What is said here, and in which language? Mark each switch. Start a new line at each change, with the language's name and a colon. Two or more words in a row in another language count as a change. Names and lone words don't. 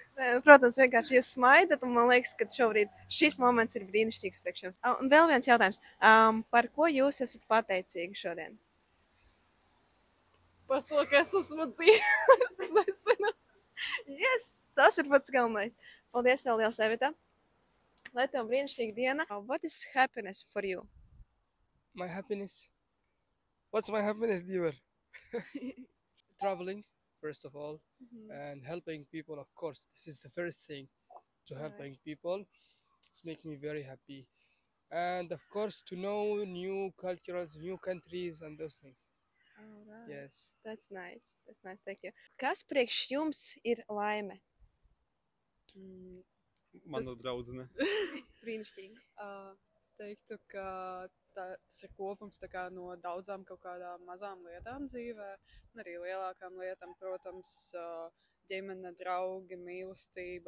Latvian: Protams, vienkārši jūs smaidat, un man liekas, ka šobrīd šis moments ir brīnišķīgs priekš jums. Un vēl viens jautājums. Par ko jūs esat pateicīgi šodien? Par to, ka es esmu dzīve, es nezinu. Yes, tas ir pats galvenais. Paldies tev liels, Evita. Lai tev brīnišķīga diena.
English: What is happiness for you? My happiness? What's my happiness, dear? Traveling, first of all, and helping people, of course. This is the first thing, to helping people. It's making me very happy. And of course, to know new cultures, new countries, and those things. Alright. Yes. That's nice. That's nice, thank you.
Latvian: Kas priekš jums ir laime? Mana draudzene. Brīnišķīgi. Es teiktu, ka tas ir kopums no daudzām kaut kādām mazām lietām dzīvē, un arī lielākām lietām, protams, ģimene, draugi, mīlestība.